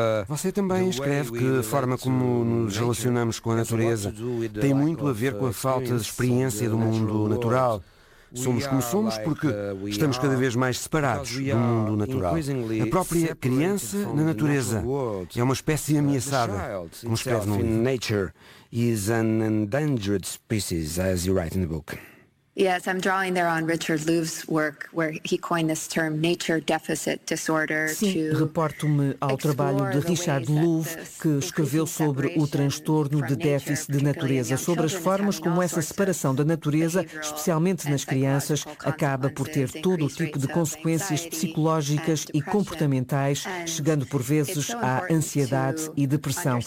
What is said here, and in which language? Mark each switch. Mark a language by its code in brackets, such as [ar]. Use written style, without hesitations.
[pt] você também escreve que a forma como nos relacionamos com a natureza tem muito a ver com a falta de experiência do mundo natural. Somos como somos porque estamos cada vez mais separados do mundo natural. A própria criança na natureza é uma espécie ameaçada, como escreve no livro. [en] Nature is an endangered species, as you write in the book. Yes, I'm drawing there on Richard Louv's work, where he coined this term nature deficit disorder. [pt] Sim, reporto-me ao trabalho de Richard Louv, que escreveu sobre o transtorno de déficit de natureza, sobre as formas como essa separação da natureza, especialmente nas crianças, acaba por ter todo o tipo de consequências psicológicas e comportamentais, chegando por vezes à ansiedade e depressão.